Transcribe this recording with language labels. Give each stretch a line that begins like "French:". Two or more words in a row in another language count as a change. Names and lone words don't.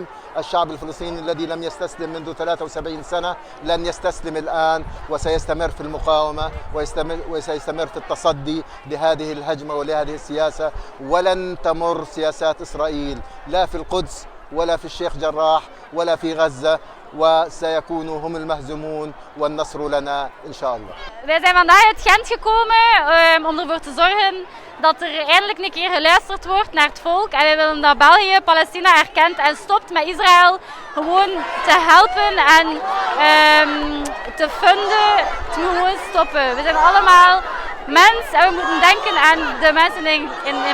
Arabic: الشعب الفلسطيني الذي لم يستسلم منذ 73 سنة لن يستسلم الآن، وسيستمر في المقاومة وسيستمر في التصدي لهذه الهجمة ولهذه السياسة. ولن تمر سياسات إسرائيل لا في القدس ولا في الشيخ جراح ولا في غزة، وسيكونوا هم المهزومون والنصر لنا إن شاء الله.
Dutch: Wij zijn vandaag uit Gent gekomen om ervoor te zorgen dat er eindelijk een keer geluisterd wordt naar het volk. En wij willen dat België Palestina erkent en stopt met Israël gewoon te helpen en te funden. Het moet gewoon stoppen. We zijn allemaal mens en we moeten denken aan de mensen in Palestina.